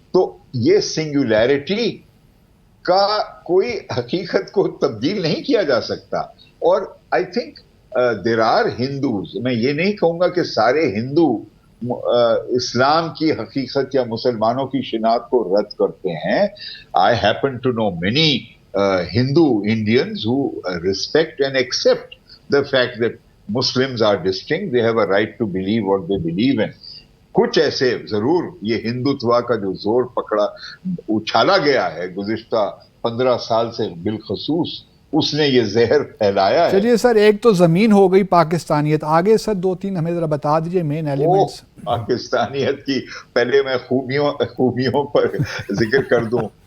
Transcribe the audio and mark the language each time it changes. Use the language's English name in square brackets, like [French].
[Urdu] تو یہ سنگولیرٹی کا کوئی حقیقت کو تبدیل نہیں کیا جا سکتا. اور [English] I think there are Hindus, [Urdu] میں یہ نہیں کہوں گا کہ سارے ہندو اسلام کی حقیقت یا مسلمانوں کی شناخت کو رد کرتے ہیں. [English] I happen to know many Hindu Indians who respect and accept the fact that Muslims are distinct. They have a right to believe what they believe in. [Urdu] کچھ ایسے ضرور یہ ہندوتوا کا جو زور پکڑا اچھالا گیا ہے گزشتہ 15 سال سے بالخصوص، اس نے یہ زہر پھیلایا ہے. چلیے سر، ایک تو زمین ہو گئی پاکستانیت، آگے سر 2-3 ہمیں ذرا بتا دیجئے مین ایلیمنٹس. پاکستانیت کی پہلے میں خوبیوں پر ذکر کر دوں.